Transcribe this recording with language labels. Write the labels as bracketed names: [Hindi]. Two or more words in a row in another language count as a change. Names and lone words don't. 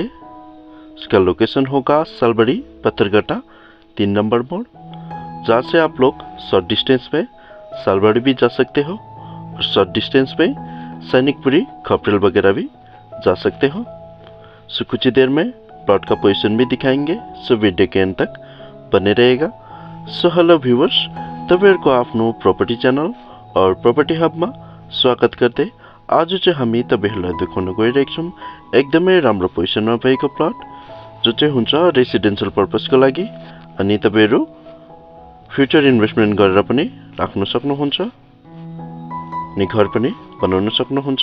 [Hindi] इसका लोकेशन होगा सालबड़ी पत्थरगट्टा 3 नंबर मोड़, जहाँ से आप लोग [English] short distance [Hindi] में सालबड़ी भी जा सकते हो और [English] short distance [Hindi] में सैनिकपुरी खपरेल वगैरह भी जा सकते हो। सो कुछ ही देर में प्लॉट का पोजीशन भी दिखाएंगे, सो वीडियो के अंत तक बने रहेगा। [English] so hello viewers, [Nepali] तपाईहरुको आफ्नो [English] property channel [Hindi] और प्रॉपर्टी हब में स्वागत करते [Nepali] आज चाहिँ हामी तपाईहरुलाई देखाउन गइरहेका छौं एकदमै राम्रो पोजिसनमा भएको प्लॉट जो चाहिँ हुन्छ रेसिडेन्शियल पर्पसको लागि अनि तपाईहरु [English] future investment [Nepali] गरेर पनि राख्न सक्नुहुन्छ अनि घर पनि बनाउन सक्नुहुन्छ।